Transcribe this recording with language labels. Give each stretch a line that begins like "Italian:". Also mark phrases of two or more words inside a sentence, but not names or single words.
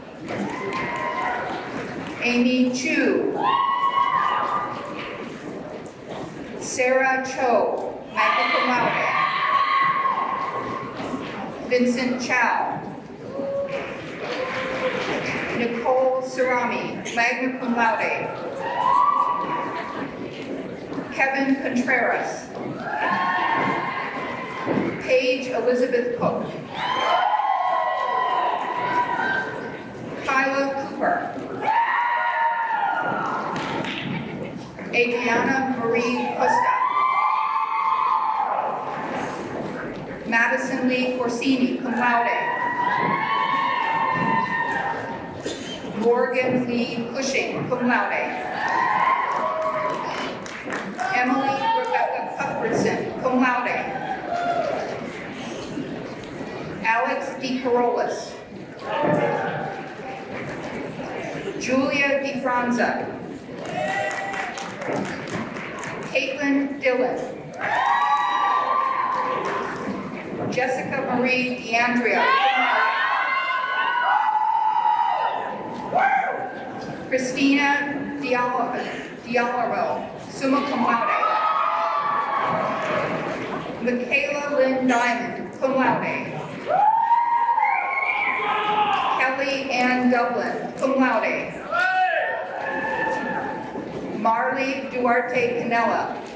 English: Amy Chu. Sarah Cho,
Latin: magna cum laude.
English: Vincent Chow. Nicole Cerami,
Latin: magna cum laude.
English: Kevin Contreras. Paige Elizabeth Cook. Kyla Cooper. Adriana Marie Costa. Madison Lee Corsini,
Latin: cum laude.
English: Morgan Lee Cushing,
Latin: cum laude.
English: Emily Rebecca Cuthbertson,
Latin: cum laude.
English: Alex DeCarolis. Julia DeFranza. Caitlin Dillon. Jessica Marie DeAndrea. Christina Dialaro,
Latin: summa cum laude.
English: Michaela Lynn Diamond,
Latin: cum laude.
English: Kelly Ann Dublin,
Latin: cum laude.
English: Marley Duarte Canella.